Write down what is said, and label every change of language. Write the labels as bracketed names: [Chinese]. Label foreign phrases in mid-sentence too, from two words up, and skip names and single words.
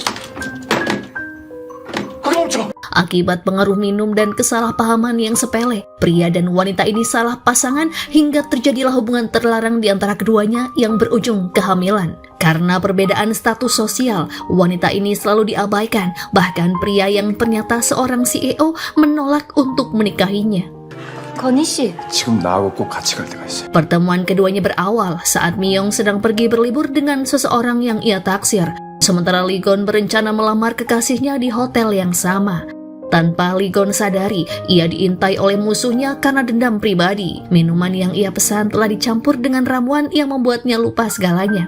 [Indonesian] Akibat pengaruh minum dan kesalahpahaman yang sepele, pria dan wanita ini salah pasangan hingga terjadilah hubungan terlarang di antara keduanya yang berujung kehamilan. Karena perbedaan status sosial, wanita ini selalu diabaikan, bahkan pria yang ternyata seorang CEO menolak untuk menikahinya. [Korean] 지금 나하고 꼭 같이 갈 때가 있어요. [Indonesian] Pertemuan keduanya berawal saat Myung sedang pergi berlibur dengan seseorang yang ia taksir, sementara Lee Gon berencana melamar kekasihnya di hotel yang sama. Tanpa Lee Gon sadari, ia diintai oleh musuhnya karena dendam pribadi. Minuman yang ia pesan telah dicampur dengan ramuan yang membuatnya lupa segalanya.